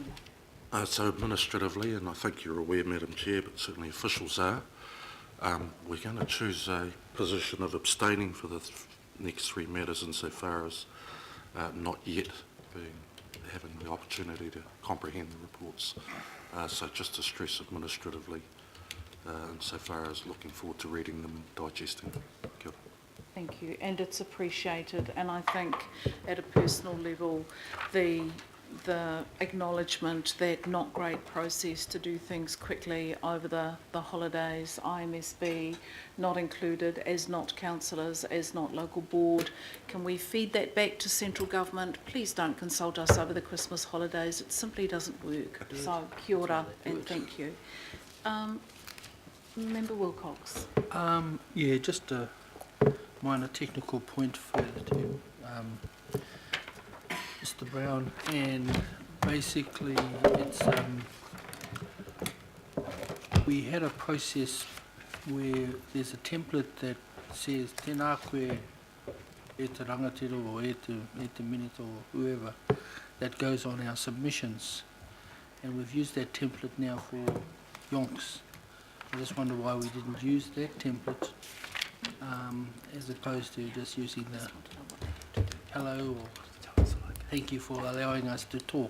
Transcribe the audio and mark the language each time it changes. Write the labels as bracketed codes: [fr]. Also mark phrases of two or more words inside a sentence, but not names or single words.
[en] So administratively, and I think you're aware, Madam Chair, but certainly officials are, we're going to choose a position of abstaining for the next three matters insofar as not yet having the opportunity to comprehend the reports. So just to stress administratively, insofar as looking forward to reading them and digesting them. [mi] Kia ora. [en] Thank you, and it's appreciated, and I think at a personal level, the acknowledgement that not great process to do things quickly over the holidays, IMSB not included, as not councillors, as not local board. Can we feed that back to central government? Please don't consult us over the Christmas holidays. It simply doesn't work. So [mi] kia ora [en] and thank you. Member Wilcox. Yeah, just a minor technical point further to Mr. Brown, and basically it's we had a process where there's a template that says [mi] tēnā koe e te rangatira [en] or e te minute or whoever that goes on our submissions, and we've used that template now for yonks. I just wonder why we didn't use that template as opposed to just using the hello or thank you for allowing us to talk.